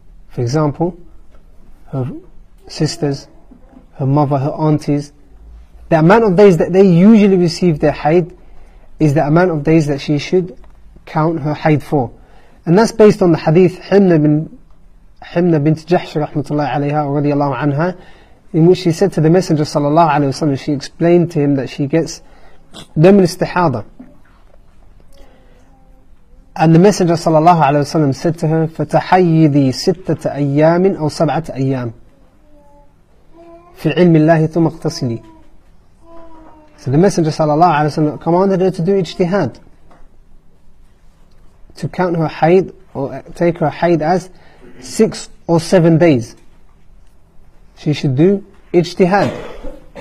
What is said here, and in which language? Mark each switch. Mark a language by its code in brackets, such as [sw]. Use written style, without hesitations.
[en] For example, her sisters, her mother, her aunties, the amount of days that they usually receive their haid is the amount of days that she should count her haid for. And that's based on the hadith Himna bint Jahsh rahmatullahi alayha wa radiyallahu anha, in which she said to the Messenger sallallahu alayhi wa sallam, she explained to him that she gets dam al-istihada. [ar] And the Messenger sallallahu alayhi wa sallam said to her, فَتَحَيِّذِي سِتَّةَ أَيَّامٍ أَوْ سَبْعَةَ أَيَّامٍ فِي عِلْمِ اللَّهِ ثُمَّ اغْتَسِلِي. [en] So the Messenger sallallahu alayhi wa sallam commanded her to do ijtihad, to count her haid, or take her haid as 6 or 7 days. She should do ijtihad.